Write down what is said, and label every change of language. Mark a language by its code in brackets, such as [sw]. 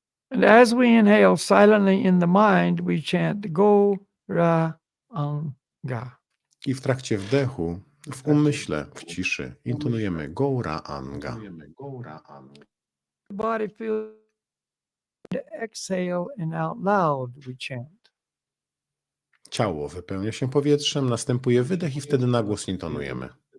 [en] And as we inhale silently in the mind, we chant Gauranga. [pl] I w trakcie wdechu, w umyśle, w ciszy, intonujemy Gauranga. [en] The body feels the exhale and out loud we chant. [pl] Ciało wypełnia się powietrzem, następuje wydech i wtedy na głos intonujemy.